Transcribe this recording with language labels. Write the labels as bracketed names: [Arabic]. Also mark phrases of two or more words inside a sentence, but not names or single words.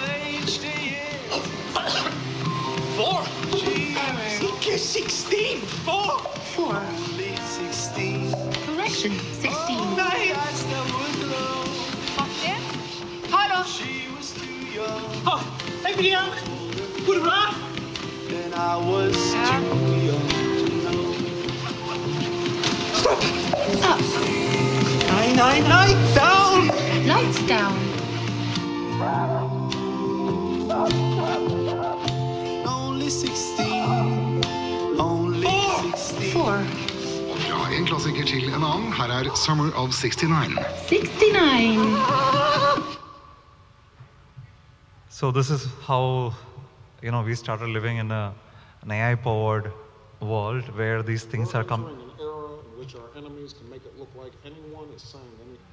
[English] 4. Error. Okay, 16. 4. 4. Only 16. Correction. 16. Nights that would glow. [Norwegian] Hallo. [English] She was too young. [Norwegian] Hej Brian. Går det bra? [English] And I was too young to know. Up. Nine, down. Lights down. Only 16. Only 16. 4. [Norwegian] Fra en klassiker til en annen, her er Summer of 69. 69. [English] So this is how, we started living in an AI-powered world where these things are coming. Entering an era in which our enemies can make it look like anyone is saying anything.